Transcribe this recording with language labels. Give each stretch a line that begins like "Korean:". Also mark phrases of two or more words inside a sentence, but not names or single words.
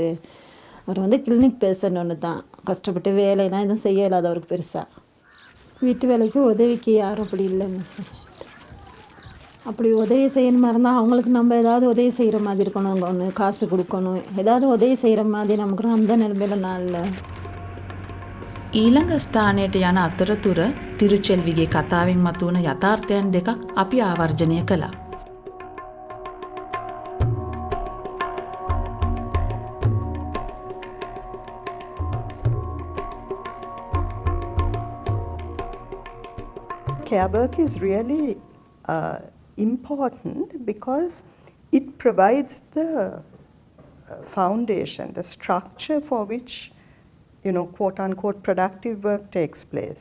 Tamil: அவர் வந்து
English: clinic patient
Tamil: ஒன்று தான். கஷ்டப்பட்டு வேலைலாம் எதுவும் செய்ய இல்லாத அவருக்கு பெருசாக. வீட்டு வேலைக்கு உதவிக்கு யாரும் அப்படி இல்லைங்க சார். அப்படி உதவி செய்யணுமா இருந்தால் அவங்களுக்கு நம்ம ஏதாவது உதவி செய்கிற மாதிரி இருக்கணும். அங்கே ஒன்று காசு கொடுக்கணும், ஏதாவது உதவி செய்கிற மாதிரி நமக்கு அந்த நிலைமையில நான் இல்லை.
Sinhala: ඊළඟ ස්ථානයට යන අතරතුර තිරුචෙල්විගේ කතාවෙන් මතුවන යථාර්ථයන් දෙකක් අපි ආවර්ජනය කළා.
English: Care work is really important because it provides the foundation, the structure for which, quote unquote, productive work takes place.